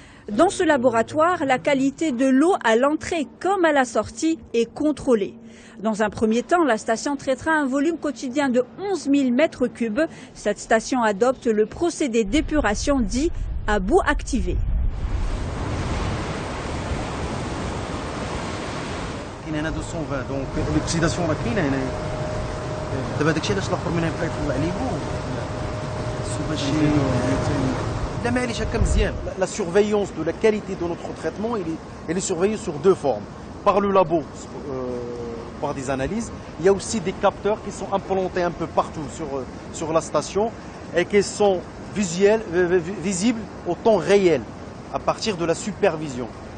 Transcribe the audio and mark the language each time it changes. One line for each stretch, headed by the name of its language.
French: Dans ce laboratoire, la qualité de l'eau à l'entrée comme à la sortie est contrôlée. Dans un premier temps, la station traitera un volume quotidien de 11 000 mètres cubes. Cette station adopte le procédé d'épuration dit à bout activé.
Arabic: هنا 220 دونك الاكسيداسيون راه كاينه هنايا دابا داكشي علاش الاخر من بقى يطلع عليكم ماشي لا معليش هكا مزيان.
French: La surveillance de la qualité de notre traitement elle est surveillée sur 2 formes, par le labo par des analyses. Il y a aussi des capteurs qui sont implantés un peu partout sur la station et qui sont visibles au temps réel à partir de la supervision.